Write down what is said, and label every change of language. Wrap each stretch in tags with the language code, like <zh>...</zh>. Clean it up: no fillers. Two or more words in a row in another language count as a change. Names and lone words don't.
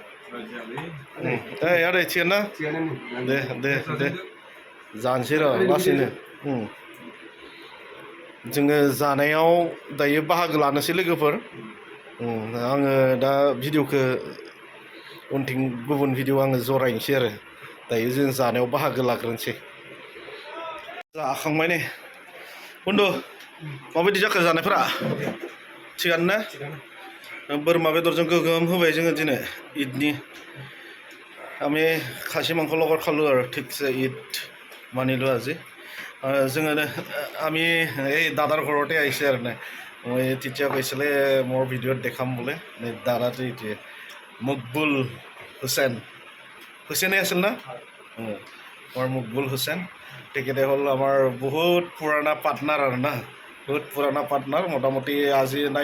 <brx>आदै थिगानो ना दे जानोसै र' लासैनो जोङो जानायाव दायो बाहागो लानोसै लोगोफोर आङो दा भिडिअखौ उनथिं गुबुन भिडिअ आङो जरायनोसै आरो दायो जों जानायाव बाहागो लाग्रोनोसै जाखांबाय नै बुन्दु माबायदि जाखो जानायफोरा थिगानो ना बोरमा बेदरजों गोगोम होबाय जोङो दिनै ईदनि</brx> <as>আমি খাচী মাংস লগত খালোঁ আৰু ঠিকছে ঈদ মানিলোঁ আজি जोङो আমি এই দাদাৰ ঘৰতে আহিছে আৰু নাই মই তেতিয়া কৈছিলে মোৰ ভিডিঅ'ত দেখাম বোলে দাদাটো এইটোৱে মকবুল হুছেইনে আছিল না মোৰ মকবুল হুছেইন তেখেতে হ'ল আমাৰ বহুত পুৰণা পাৰ্টনাৰ আৰু না বহুত পুৰণা পাৰ্টনাৰ মোটামুটি আজি নাই</as>